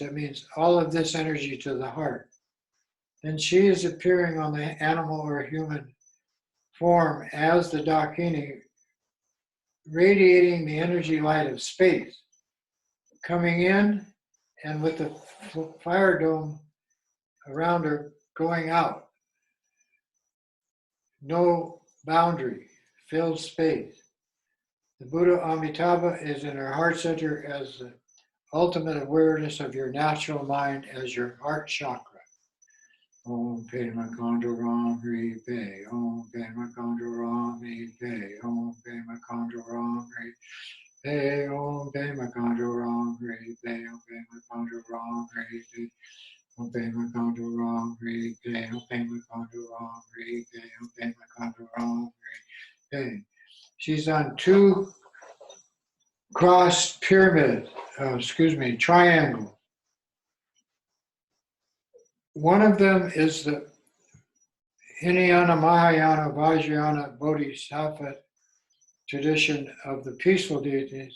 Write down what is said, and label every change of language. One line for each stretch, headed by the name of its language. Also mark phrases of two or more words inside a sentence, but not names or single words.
English: That means all of this energy to the heart. Then she is appearing on the animal or human form as the Dakini, radiating the energy light of space, coming in and with the fire dome around her going out. No boundary, filled space. The Buddha Amitabha is in her heart center as the ultimate awareness of your natural mind as your heart chakra.
Sanskrit: Om Pema Kanda Ram Ri Pe, Om Pema Kanda Ram Ri Pe, Om Pema Kanda Ram Ri Pe, Om Pema Kanda Ram Ri Pe, Om Pema Kanda Ram Ri Pe, Om Pema Kanda Ram Ri Pe, Om Pema Kanda Ram Ri Pe, Om Pema Kanda Ram Ri Pe.
English: She's on 2 cross pyramids, triangles. One of them is the Hinayana, Mahayana, Vajrayana, Bodhisattva tradition of the peaceful deities.